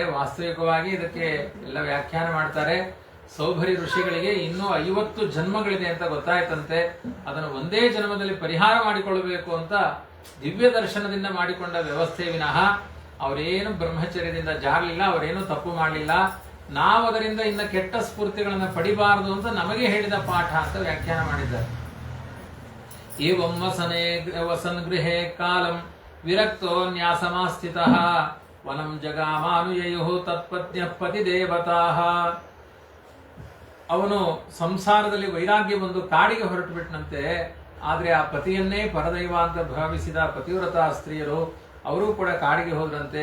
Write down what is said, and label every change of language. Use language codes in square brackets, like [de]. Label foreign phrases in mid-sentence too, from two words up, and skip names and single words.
[kn] ವಾಸ್ತವಿಕವಾಗಿ ಇದಕ್ಕೆ ಎಲ್ಲ ವ್ಯಾಖ್ಯಾನ ಮಾಡ್ತಾರೆ. ಸೌಭರಿ ಋಷಿಗಳಿಗೆ ಇನ್ನೂ 50 ಜನ್ಮಗಳಿದೆ ಅಂತ ಗೊತ್ತಾಯ್ತಂತೆ. ಅದನ್ನು ಒಂದೇ ಜನ್ಮದಲ್ಲಿ ಪರಿಹಾರ ಮಾಡಿಕೊಳ್ಳಬೇಕು ಅಂತ ದಿವ್ಯ ದರ್ಶನದಿಂದ ಮಾಡಿಕೊಂಡ ವ್ಯವಸ್ಥೆ ವಿನಃ ಅವರೇನು ಬ್ರಹ್ಮಚರ್ಯದಿಂದ ಜಾರಲಿಲ್ಲ, ಅವರೇನು ತಪ್ಪು ಮಾಡಲಿಲ್ಲ. ನಾವು ಅದರಿಂದ ಇನ್ನ ಕೆಟ್ಟ ಸ್ಫೂರ್ತಿಗಳನ್ನು ಪಡಿಬಾರದು ಅಂತ ನಮಗೆ ಹೇಳಿದ ಪಾಠ ಅಂತ ವ್ಯಾಖ್ಯಾನ ಮಾಡಿದ್ದಾರೆ. [sa] ಏವಂ ವಸನ್ ಗೃಹೇ ಕಾಲಂ ವಿರಕ್ತೋ ನ್ಯಾಸಮಾಸ್ಥಿತಃ ವನಂ ಜಗಾಮಾನುಯಯೋ ತತ್ಪತ್ನ್ಯ ಪತಿ ದೇವತಾಃ. [kn] ಅವನು ಸಂಸಾರದಲ್ಲಿ ವೈರಾಗ್ಯ ಬಂದು ಕಾಡಿಗೆ ಹೊರಟು ಬಿಟ್ಟನಂತೆ. ಆದ್ರೆ ಆ ಪತಿಯನ್ನೇ ಪರದೈವ ಅಂತ ಭಾವಿಸಿದ ಪತಿವ್ರತ ಸ್ತ್ರೀಯರು ಅವರು ಕೂಡ ಕಾಡಿಗೆ ಹೋದ್ರಂತೆ.